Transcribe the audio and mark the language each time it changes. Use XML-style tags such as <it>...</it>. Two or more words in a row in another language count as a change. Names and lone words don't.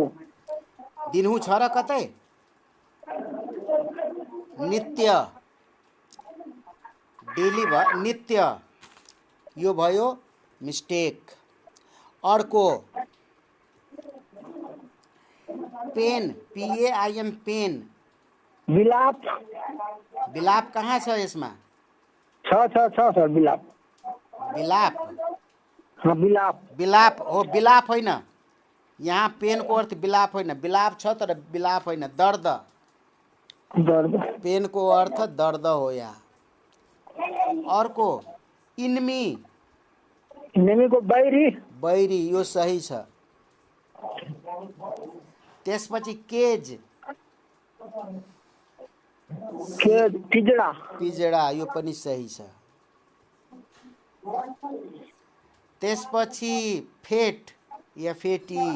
<ne>दिनहु छ र कतै नित्य डेली नित्य यो भयो मिस्टेक।</ne> <en>अर्को pain PAIN pain</en> <ne>विलाप विलाप कहाँ छ यसमा छ सर विलाप विलाप हाँ विलाप विलाप हो विलाप होइन यहाँ पेनको अर्थ विलाप होइन विलाप छ तर विलाप होइन दर्द दर्द पेनको अर्थ दर्द हो यहाँ। अर्को इनमी नेमीको बैरी बैरी यो सही छ। त्यसपछि केज के पिजडा पिजडा यो पनि सही छ। त्यसपछि</ne> <en>fat FAT</en>